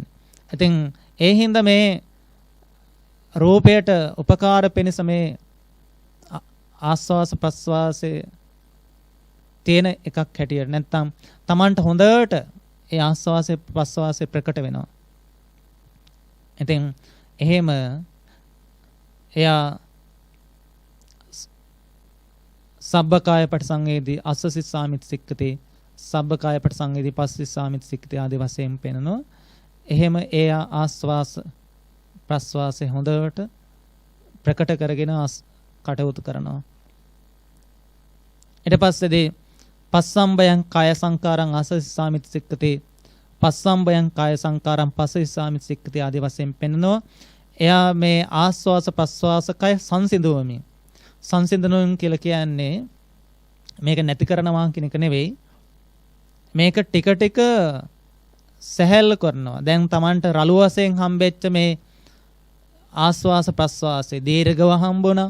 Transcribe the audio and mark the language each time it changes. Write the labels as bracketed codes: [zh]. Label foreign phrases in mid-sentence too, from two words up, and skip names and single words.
[si] ඉතින් ඒ හින්දා මේ රූපයට උපකාර පිණිස මේ ආස්වාස ප්‍රස්වාසයේ තියෙන එකක් හැටියට නැත්නම් Tamanට හොඳට ඒ ආස්වාසේ ප්‍රස්වාසයේ ප්‍රකට වෙනවා. ඉතින් එහෙම එයා [pi] සබ්බකාය පටිසංවේදී අස්ස සිස්සාමිති සික්කති සබ්බකාය පටිසංවේදී පස්ස සිස්සාමිති සික්කති [si] ආදී වශයෙන් පෙන්නනවා. එහෙම එයා ආස්වාස ප්‍රස්වාසයේ හොඳට ප්‍රකට කරගෙන කටයුතු කරනවා. ඊට පස්සේදී [pi] පස්සම්බයං කාය සංකාරං අස්ස සිස්සාමිති සික්කති පස්සම්බයං කාය සංකාරං පස්ස සිස්සාමිති සික්කති [si] ආදී වශයෙන් පෙන්නනවා. එයා මේ ආස්වාස ප්‍රස්වාස කය සංසිඳුවමින් සංසිඳනුම් කියලා කියන්නේ මේක නැති කරනවා කියන එක නෙවෙයි. මේක ටික ටික සැහැල්ලු කරනවා. දැන් Tamanට රළු වශයෙන් හම්බෙච්ච මේ ආස්වාස ප්‍රස්වාසයේ දීර්ඝව හම්බුණා.